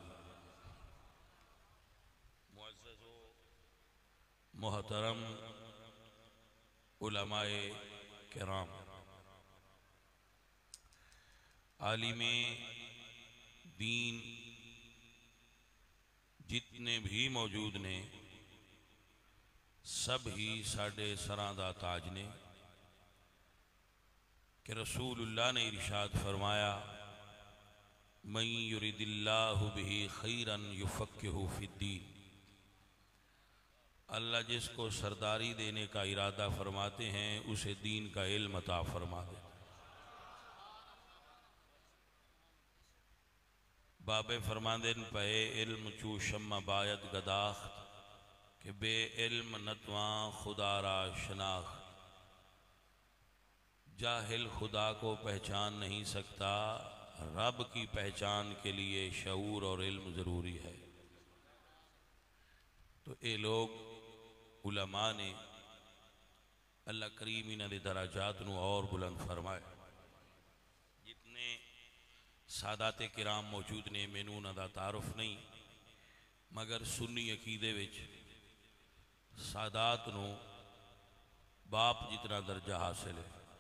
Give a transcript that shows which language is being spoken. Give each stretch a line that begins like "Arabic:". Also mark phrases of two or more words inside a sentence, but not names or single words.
Punjabi: ਮੁਅੱਜ਼ਜ਼ੋ ਮੋਹਤਰਮ ਉਲਮਾਏ ਕਿਰਾਮ ਆਲਿਮੇ ਦੀਨ ਜਿਤਨੇ ਭੀ ਮੌਜੂਦ ਨੇ ਸਭ ਹੀ ਸਾਡੇ ਸਰਾਂ ਦਾ ਤਾਜ ਨੇ
Urdu: کہ رسول اللہ نے ارشاد فرمایا
Arabic: من يرد الله به خيرا يفقهه في الدين.
Urdu: اللہ جس کو سرداری دینے کا ارادہ فرماتے ہیں اسے دین کا علم عطا فرما دے.
Punjabi: ਬਾਬੇ ਫ਼ਰਮਾਂਦੇ
Persian: پی علم چو شمع باید گداخت که بی علم نتوا خدا را شناخت.
Urdu: جاہل خدا کو پہچان نہیں سکتا، رب کی پہچان کے لیے شعور اور علم ضروری ہے.
Punjabi: ਤੋ ਯੇ ਲੋਕ ਉਲਮਾ ਨੇ ਅੱਲ੍ਹਾ ਕਰੀਮ ਇਨ੍ਹਾਂ ਦੇ ਦਰਜਾਤ ਨੂੰ ਔਰ ਬੁਲੰਦ ਫ਼ਰਮਾਏ। ਜਿਤਨੇ ਸਾਦਾਤੇ ਕਿਰਾਮ ਮੌਜੂਦ ਨੇ ਮੈਨੂੰ ਉਨ੍ਹਾਂ ਦਾ ਤਆਰੁਫ਼ ਨਹੀਂ, ਮਗਰ ਸੁੰਨੀ ਅਕੀਦੇ ਵਿੱਚ ਸਾਦਾਤ ਨੂੰ ਬਾਪ ਜਿਤਨਾ ਦਰਜਾ ਹਾਸਿਲ ਹੈ।